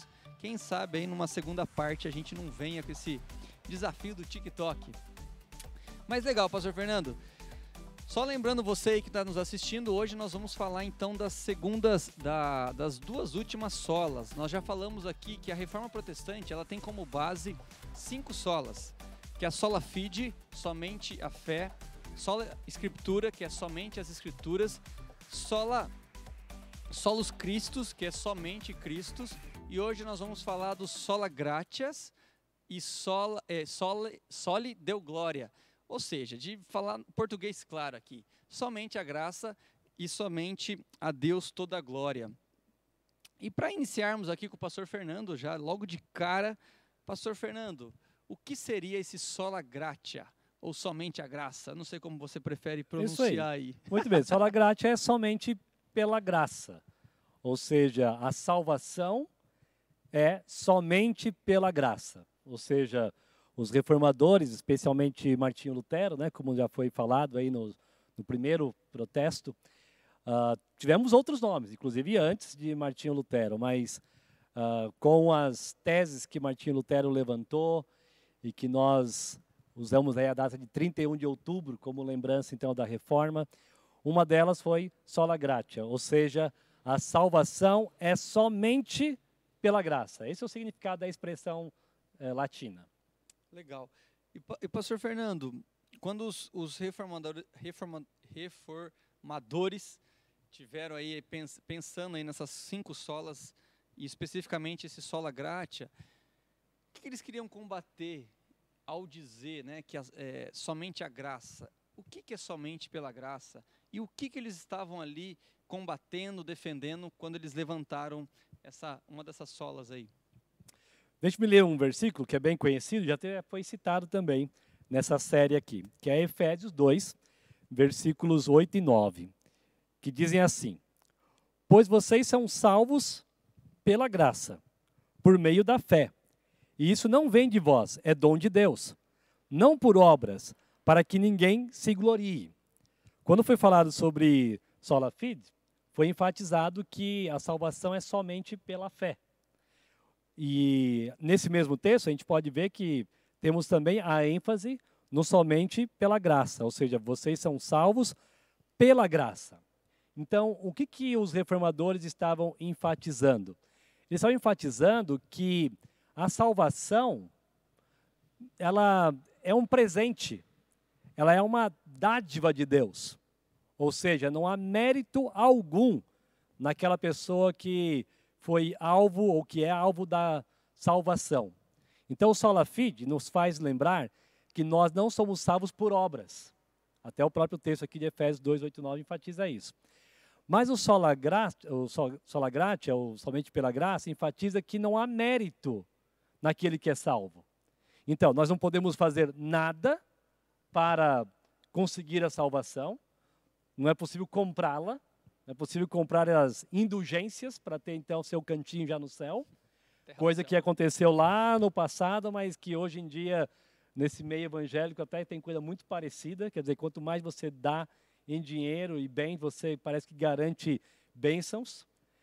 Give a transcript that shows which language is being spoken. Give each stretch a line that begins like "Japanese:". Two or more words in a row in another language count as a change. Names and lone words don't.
Portuguese: Quem sabe aí numa segunda parte a gente não venha com esse desafio do TikTok. Mas legal, pastor Fernando. Só lembrando você aí que está nos assistindo, hoje nós vamos falar então das das 2 últimas solas. Nós já falamos aqui que a Reforma Protestante ela tem como base 5 solas, que é a
Latin: sola fide,
Portuguese: somente a fé,
Latin: sola escritura,
Portuguese: que é somente as escrituras,
Latin: solus Christus,
Portuguese: que é somente Cristos, e hoje nós vamos falar do
Latin: sola gratias
Portuguese: e
Latin: soli deo gloria.
Portuguese: Ou seja, de falar português claro aqui, somente a graça e somente a Deus toda a glória. E para iniciarmos aqui com o pastor Fernando, já logo de cara, pastor Fernando, o que seria esse
Latin: sola gratia,
Portuguese: ou somente a graça? Não sei como você prefere pronunciar aí. Muito bem,
Latin: sola gratia
Portuguese: é somente pela graça, ou seja, a salvação é somente pela graça, ou seja, os reformadores, especialmente Martinho Lutero, né, como já foi falado aí no primeiro protesto, tivemos outros nomes, inclusive antes de Martinho Lutero, mas com as teses que Martinho Lutero levantou e que nós usamos aí a data de 31 de outubro como lembrança então da reforma, uma delas foi
Latin: sola gratia,
Portuguese: ou seja, a salvação é somente pela graça. Esse é o significado da expressão latina. Legal. E pastor Fernando, quando os reformadores tiveram aí pensando aí nessas 5 solas e especificamente esse
Latin: sola gratia,
Portuguese: o que eles queriam combater ao dizer, né, que somente a graça? O que é somente pela graça? E o que eles estavam ali combatendo, defendendo quando eles levantaram uma dessas solas aí? Deixa-me ler um versículo que é bem conhecido, já foi citado também nessa série aqui, que é Efésios 2, versículos 8 e 9, que dizem assim: pois vocês são salvos pela graça, por meio da fé. E isso não vem de vós, é dom de Deus, não por obras, para que ninguém se glorie. Quando foi falado sobre
Latin: sola fide,
Portuguese: foi enfatizado que a salvação é somente pela fé. E nesse mesmo texto a gente pode ver que temos também a ênfase no somente pela graça, ou seja, vocês são salvos pela graça. Então, o que os reformadores estavam enfatizando? Eles estavam enfatizando que a salvação, ela é um presente, ela é uma dádiva de Deus. Ou seja, não há mérito algum naquela pessoa que foi alvo ou que é alvo da salvação. Então, o
Latin: sola fide
Portuguese: nos faz lembrar que nós não somos salvos por obras. Até o próprio texto aqui de Efésios 2, 8 e 9 enfatiza isso. Mas o
Latin: sola gratia,
Portuguese: ou somente pela graça, enfatiza que não há mérito naquele que é salvo. Então, nós não podemos fazer nada para conseguir a salvação, não é possível comprá-la, não é possível comprar as indulgências para ter então seu cantinho já no céu, coisa que aconteceu lá no passado, mas que hoje em dia, nesse meio evangélico, até tem coisa muito parecida, quer dizer, quanto mais você dá em dinheiro e bem, você parece que garante bênçãos.